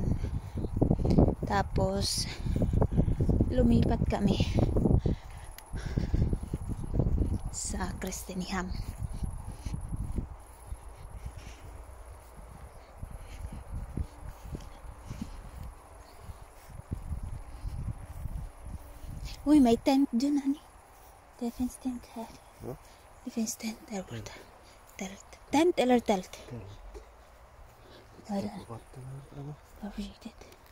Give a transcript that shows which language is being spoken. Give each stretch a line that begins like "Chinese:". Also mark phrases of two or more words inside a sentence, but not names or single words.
Filipino: Tapos, lumipat kami sa Christingham. Uy, may tent dun, honey.
Swedish: Defense tent här. Defense tent där borta. Tent eller tält? Vad är det? Var försiktigt.